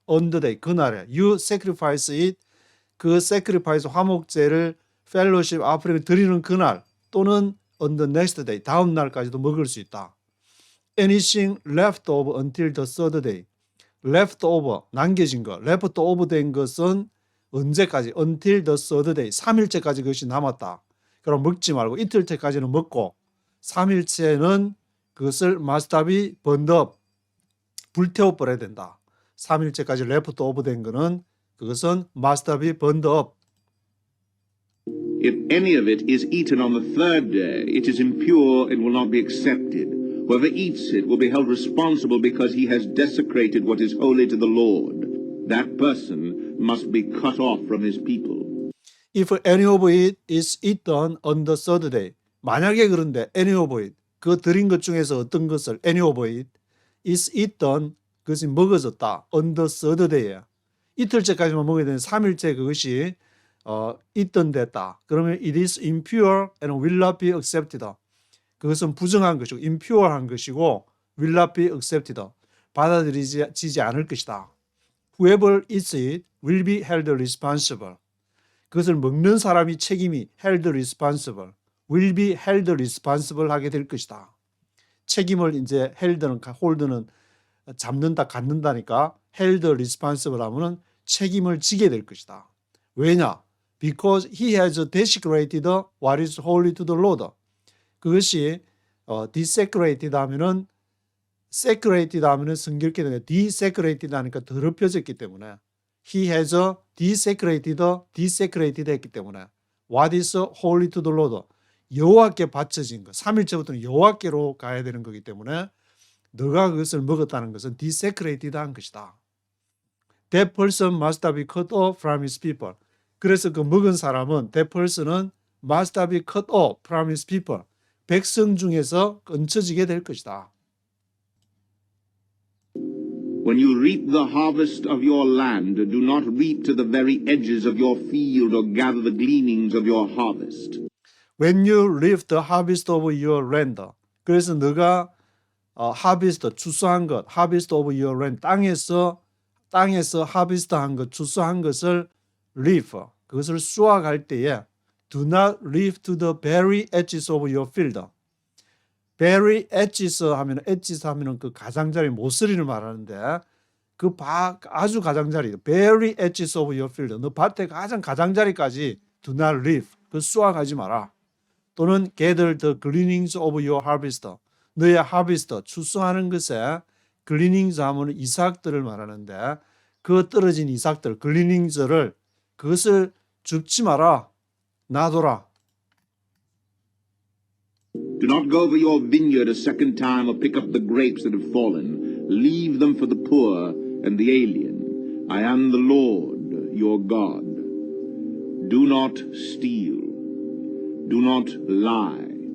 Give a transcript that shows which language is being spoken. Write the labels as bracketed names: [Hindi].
[English] On the day 그날에 you sacrifice it 그 sacrifice 화목제를 fellowship offering 드리는 그날 또는 on the next day [Korean] 다음 날까지도 먹을 수 있다. [English] Anything left over until the third day. [Korean] left over 남겨진 것, left over 된 것은 언제까지? [English] until the third day [Korean] 3일째까지 그것이 남았다. 그럼 먹지 말고 이틀째까지는 먹고 3일째는 그것을 [English] must be burned up [Korean] 불태워 버려야 된다. 3일째까지 left over 된 것은 그것은 [English] must be burned up. If any of it is eaten on the third day, it is impure and will not be accepted. Whoever eats it will be held responsible because he has desecrated what is holy to the Lord. That person must be cut off from his people. If any of it is eaten on the third day. [Korean] 만약에 그런데 any of it 그 드린 것 중에서 어떤 것을 [English] any of it is eaten [Korean] 그것이 먹어졌다. [English] on the third day [Korean] 에 이틀째까지만 먹어야 되는 3일째 그것이 eaten 됐다. 그러면 [English] it is impure and will not be accepted. [Korean] 그것은 부정한 것이고 impure한 것이고 [English] will not be accepted. [Korean] 받아들이지 않을 것이다. [English] Whoever eats it will be held responsible. [Korean] 그것을 먹는 사람이 책임이 [English] held responsible. will be held responsible [Korean] 하게 될 것이다. 책임을 이제 hold는 잡는다, 갖는다니까 held responsible 하면은 책임을 지게 될 것이다. 왜냐? [English] Because he has desecrated what is holy to the Lord. [Korean] 그것이 desecrated 하면은 sacred 하면은 성결케 되는 desecrated 하니까 더럽혀졌기 때문에 he has desecrated 했기 때문에 [English] what is holy to the Lord [Korean] 여호와께 바쳐진 것 3일째부터는 여호와께로 가야 되는 거기 때문에 너가 그것을 먹었다는 것은 desecrated 한 것이다. [English] That person must be cut off from his people. [Korean] 그래서 그 먹은 사람은 [English] that person은 must be cut off from his people. [Korean] 백성 중에서 끊쳐지게 될 것이다. [English] When you reap the harvest of your land, do not reap to the very edges of your field or gather the gleanings of your harvest. When you reap the harvest of your land. 그래서 너가 harvest, 추수한 것, harvest of your land, 땅에서 harvest한 것, 추수한 것을 reap, 그것을 수확할 때에 do not reap to the very edges of your field. [Korean] very edges 하면 그 가장자리 모서리를 말하는데 그 아주 가장자리 [English] very edges of your field. [Korean] 너 밭의 가장 가장자리까지 [English] do not reap, [Korean] 그 수확하지 마라. 또는 [English] gather the gleanings of your harvest. [Korean] 너의 harvest, 추수하는 것에 gleanings 하면 이삭들을 말하는데 그 떨어진 이삭들, gleanings를 그것을 줍지 마라. 놔둬라. [English] Do not go over your vineyard a second time or pick up the grapes that have fallen. Leave them for the poor and the alien. I am the Lord, your God. Do not steal. Do not lie.